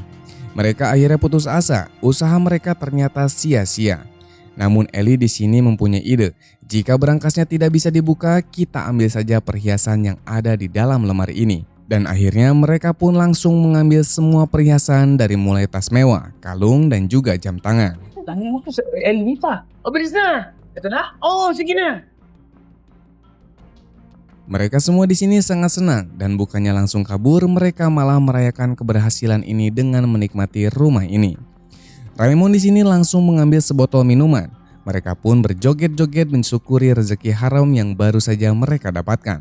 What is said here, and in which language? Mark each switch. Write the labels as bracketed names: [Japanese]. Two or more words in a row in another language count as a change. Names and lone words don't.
[Indonesian] Mereka akhirnya putus asa, usaha mereka ternyata sia-sia. Namun Ellie di sini mempunyai ide, jika berangkasnya tidak bisa dibuka, kita ambil saja perhiasan yang ada di dalam lemari ini. Dan akhirnya mereka pun langsung mengambil semua perhiasan dari mulai tas mewah, kalung dan juga jam tangan. [Filipino] Tangan mo sa Ellie pa. O, bilis na. Ito na? Oo, sige na. [Indonesian] Mereka semua di sini sangat senang dan bukannya langsung kabur, mereka malah merayakan keberhasilan ini dengan menikmati rumah ini. Raymond di sini langsung mengambil sebotol minuman. Mereka pun berjoget-joget mensyukuri rezeki haram yang baru saja mereka dapatkan.